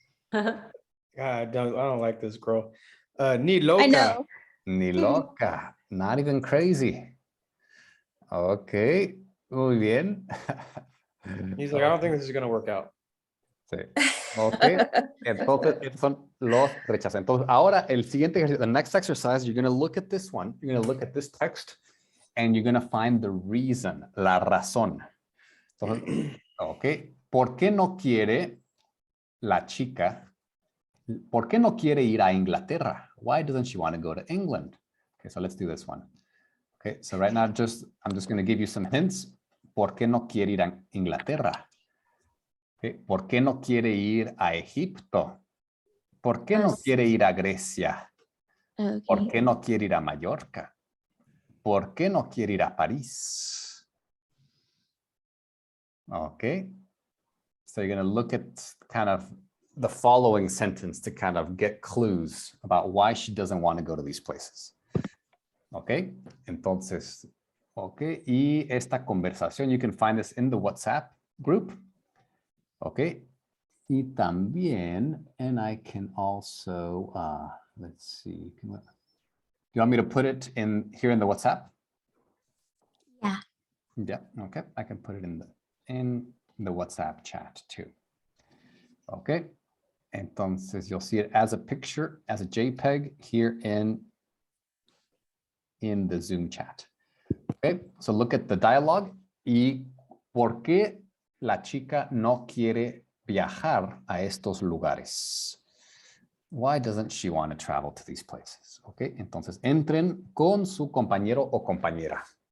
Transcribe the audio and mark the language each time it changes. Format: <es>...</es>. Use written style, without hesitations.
<en>God, I don't like this girl.</en> <es>Ni loca.</es> <en>I know.</en> <es>Ni loca.</es> <en>Not even crazy.</en> <es>Ok, muy bien.</es> <en>He's like, I don't think this is gonna work out.</en> <es>Sí. Ok. Entonces, estos son los rechazos.</es> <en>Entonces, ahora el siguiente ejercicio, the next exercise, you're going to look at this one, you're going to look at this text, and you're going to find the reason,</en> <es>la razón. Entonces, ok. ¿Por qué no quiere la chica? ¿Por qué no quiere ir a Inglaterra?</es> <en>Why doesn't she want to go to England? Okay, so let's do this one. Okay, so right now, I'm just going to give you some hints.</en> <es>¿Por qué no quiere ir a Inglaterra? Okay. ¿Por qué no quiere ir a Egipto? ¿Por qué no quiere ir a Grecia?</es> <en>Okay.</en> <es>¿Por qué no quiere ir a Mallorca? ¿Por qué no quiere ir a París?</es> <en>Okay. So you're going to look at kind of the following sentence to kind of get clues about why she doesn't want to go to these places. Okay.</en> <es>Entonces,</es> <en>okay.</en> <es>Y esta conversación,</es> <en>you can find this in the WhatsApp group. Okay.</en> <es>Y también,</es> <en>and I can also, let's see, do you want me to put it in here in the WhatsApp? Yeah. Yeah, okay, I can put it in the WhatsApp chat too. Okay, entonces you'll see it as a picture, as a JPEG here in the Zoom chat. Okay, so look at the dialogue.</en> <es>¿Y por qué la chica no quiere viajar a estos lugares?</es> <en>Why doesn't she want to travel to these places?</en> <es>Okay, entonces entren con su compañero o compañera.</es>